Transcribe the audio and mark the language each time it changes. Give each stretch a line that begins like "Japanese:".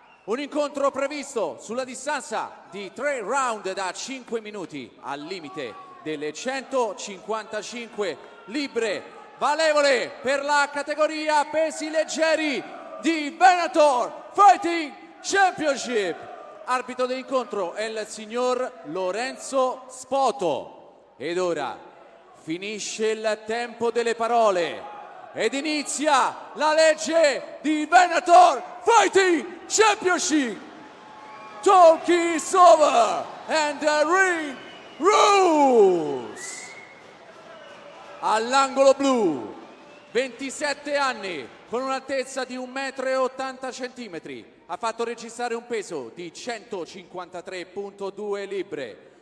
Italian: Un incontro previsto sulla distanza di 3 round da 5 minuti al limite delle 155 libbre, valevole per la categoria pesi leggeri di Venator Fighting Championship. Arbitro dell'incontro è il signor Lorenzo Spoto. Ed ora finisce il tempo delle parole ed inizia la legge di Venator Fighting Championship.
English: Talk is over and the ring rules.
Italian: All'angolo blu, 27 anni, con un'altezza di 1,80 m, ha fatto registrare un peso di 153,2 libbre.